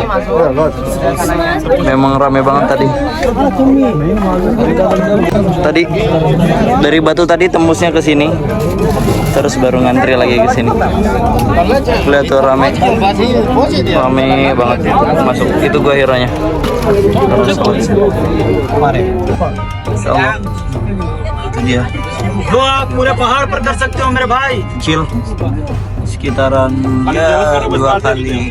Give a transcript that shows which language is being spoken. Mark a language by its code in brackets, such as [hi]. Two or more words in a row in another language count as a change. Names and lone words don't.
[id] Memang rame banget tadi. Tadi dari batu tadi tembusnya ke sini. Terus baru ngantri lagi ke sini. Lihat tuh rame. Rame banget masuk. Itu Gua Hero-nya. [ar] Insya Allah. [id] Itu dia. [hi] तो आप पूरे पहाड़ पर कर सकते हो मेरे भाई। [id] Kecil. Sekitaran ya 2 kali.